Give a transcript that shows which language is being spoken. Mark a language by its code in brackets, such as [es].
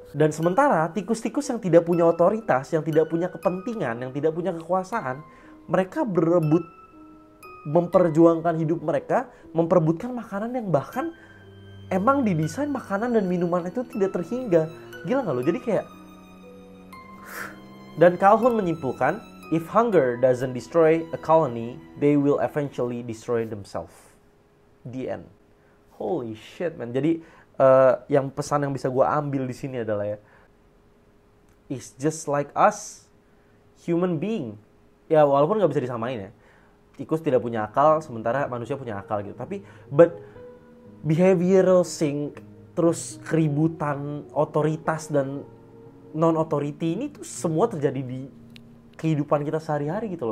[id] Dan sementara tikus-tikus yang tidak punya otoritas, yang tidak punya kepentingan, yang tidak punya kekuasaan, mereka berebut memperjuangkan hidup mereka, memperebutkan makanan yang bahkan emang didesain makanan dan minuman itu tidak terhingga. Gila gak lo? Jadi kayak, dan Calhoun menyimpulkan, [en] if hunger doesn't destroy a colony, they will eventually destroy themselves. The end. Holy shit, man. [id] Jadi yang pesan yang bisa gue ambil di sini adalah ya, [en] it's just like us, human being. [id] Ya walaupun nggak bisa disamain ya. Tikus tidak punya akal, sementara manusia punya akal gitu. Tapi, [en] but behavioral sync, [id] terus keributan otoritas dan non-authority ini tuh semua terjadi di kehidupan kita sehari-hari gitu loh.